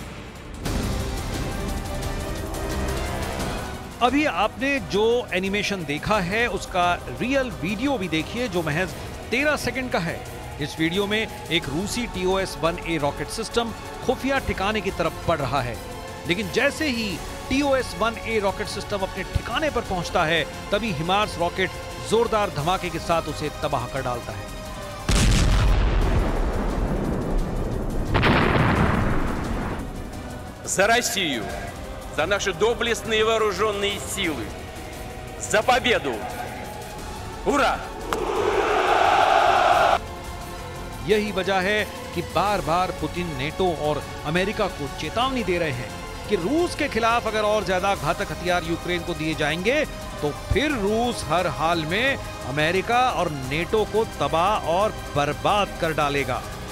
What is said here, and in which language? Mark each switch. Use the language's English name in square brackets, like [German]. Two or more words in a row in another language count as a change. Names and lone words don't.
[Hindi] अभी आपने जो एनिमेशन देखा है उसका [English] real video [Hindi] भी देखिए, जो महज 13 सेकंड का है। इस वीडियो में एक रूसी TOS-1A [English] rocket system [Hindi] खुफिया ठिकाने की तरफ बढ़ रहा है, लेकिन जैसे ही TOS-1A [English] rocket system [Hindi] अपने ठिकाने पर पहुंचता है, तभी हिमार्स रॉकेट जोरदार धमाके के साथ उसे तबाह कर डालता है। [Russian] За Россию, за наши доблестные вооруженные силы, за победу! Ура! [Hindi] यही वजह है कि बार बार पुतिन नेटो और अमेरिका को चेतावनी दे रहे हैं कि रूस के खिलाफ अगर और ज्यादा घातक हथियार यूक्रेन को दिए जाएंगे तो फिर रूस हर हाल में अमेरिका और नेटो को तबाह और बर्बाद कर डालेगा।